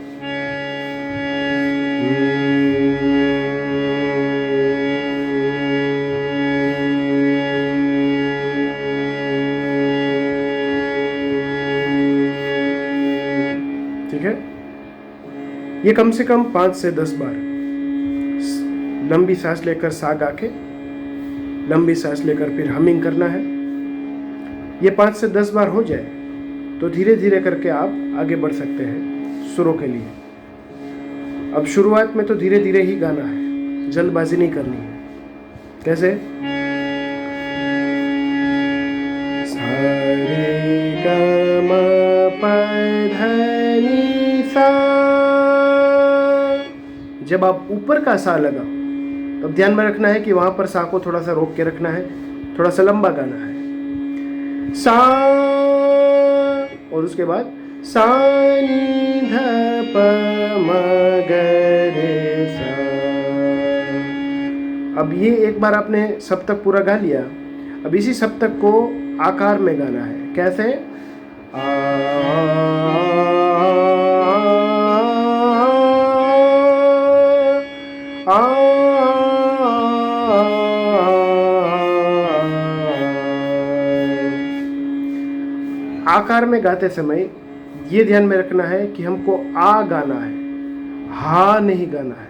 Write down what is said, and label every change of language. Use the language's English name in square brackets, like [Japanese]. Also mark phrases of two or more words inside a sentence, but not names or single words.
[Hindi] ठीक है, ये कम से कम 5 से 10 बार लंबी सांस लेकर सा गा के लंबी सांस लेकर फिर हमिंग करना है। ये 5 से 10 बार हो जाए तो धीरे धीरे करके आप आगे बढ़ सकते हैं सुरों के लिए। अब शुरुआत में तो धीरे धीरे ही गाना है, जल्दबाजी नहीं करनी है। कैसे? सा रे ग म प ध नि सा। जब आप ऊपर का सा लगाओ तब ध्यान में रखना है कि वहां पर सा को थोड़ा सा रोक के रखना है, थोड़ा सा लंबा गाना है। सा और उसके बाद सा नी ध प म ग रे सा। अब ये एक बार आपने सप्तक पूरा गा लिया, अब इसी सप्तक को आकार में गाना है। कैसे? आ, आ, आकार में गाते समय ये ध्यान में रखना है कि हमको आ गाना है, हा नहीं गाना है।